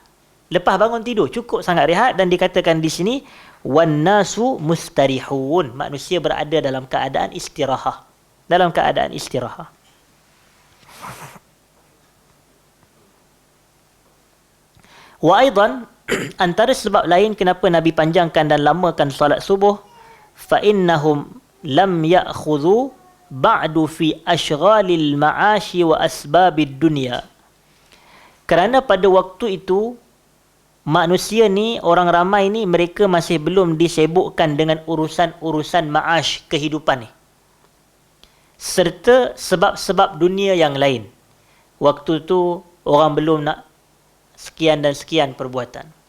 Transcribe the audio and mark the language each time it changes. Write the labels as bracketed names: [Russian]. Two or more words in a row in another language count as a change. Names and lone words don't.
[Malay] Lepas bangun tidur, cukup sangat rehat. Dan dikatakan di sini, [Arabic] والناس مستريحون, [Malay] manusia berada dalam keadaan istirahah. Dalam keadaan istirahah. [Arabic] وأيضا, [Malay] antara sebab lain kenapa Nabi panjangkan dan lamakan salat subuh, [Arabic] فإنهم لم يأخذوا بعد في أشغال المعاش وأسباب الدنيا. [Malay] Kerana pada waktu itu manusia ni, orang ramai ni, mereka masih belum disibukkan dengan urusan-urusan ma'ash, kehidupan ni, serta sebab-sebab dunia yang lain. Waktu tu orang belum nak sekian dan sekian perbuatan.